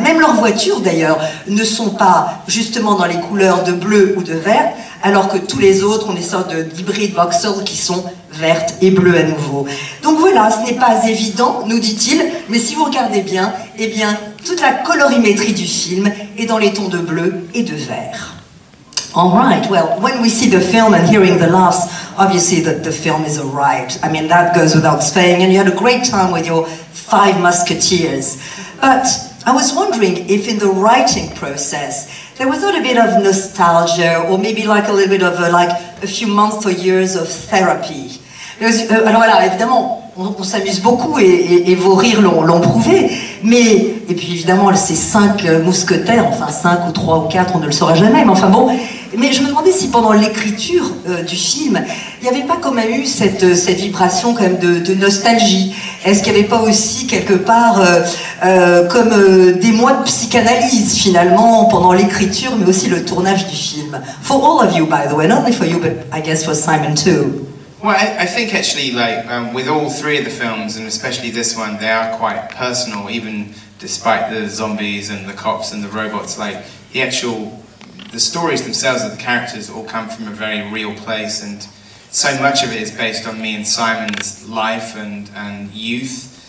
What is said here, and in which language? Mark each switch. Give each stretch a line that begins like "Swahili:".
French: Même leurs voitures d'ailleurs ne sont pas justement dans les couleurs de bleu ou de vert, alors que tous les autres ont des sortes d'hybrides Vauxhall qui sont vertes et bleues à nouveau. Donc voilà, ce n'est pas évident, nous dit-il, mais si vous regardez bien, eh bien toute la colorimétrie du film est dans les tons de bleu et de vert.
English: All right, well, when we see the film and hearing the laughs, obviously the film is a riot. I mean, that goes without saying, and you had a great time with your Five Musketeers. But I was wondering if in the writing process, there was not a bit of nostalgia, or maybe like a little bit of like a few months or years of therapy.
French: Alors voilà, évidemment, on s'amuse beaucoup et vos rires l'ont prouvé, mais, et puis évidemment, ces 5 mousquetaires, enfin 5 ou 3 ou 4, on ne le saura jamais, mais enfin bon, mais je me demandais si pendant l'écriture du film, il n'y avait pas quand même eu cette vibration quand même de nostalgie. Est-ce qu'il n'y avait pas aussi quelque part comme des mois de psychanalyse finalement pendant l'écriture, mais aussi le tournage du film?
English: For all of you, by the way, not only for you, but I guess for Simon too. Well, I think actually, like, with all 3 of the films, and especially this one, they are quite personal, even despite the zombies and the cops and the robots. Like, the stories themselves of the characters all come from a very real place, and so much of it is based on me and Simon's life and youth.